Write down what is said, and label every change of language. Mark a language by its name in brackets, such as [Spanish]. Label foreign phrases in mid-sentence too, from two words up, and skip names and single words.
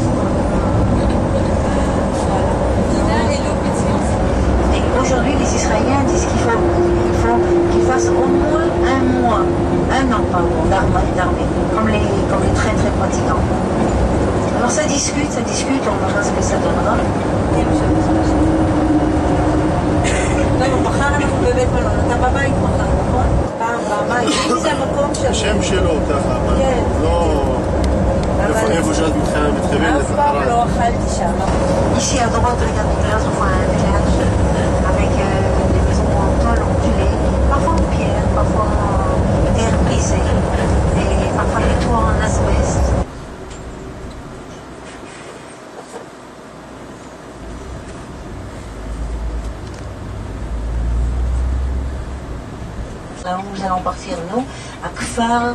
[French] Et aujourd'hui, les Israéliens disent qu'il faut qu'ils fassent au moins un an d'armée, comme les très très pratiquants. Alors ça discute, on verra ce que ça donnera. [Hebrew] אתה בבית מחר, נכון? פעם, פעמיים. מי זה המקום שלו? השם שלו ככה, אבל לא... איפה שאת מתכוונת. אף פעם לא אכלתי שם. [French] Ici à droite, regardez, là on voit un village avec des maisons en tôle ondulées, parfois en pierre, parfois en terre brisée, et parfois les toits en asbeste. Là où nous allons partir, nous, à Kfar.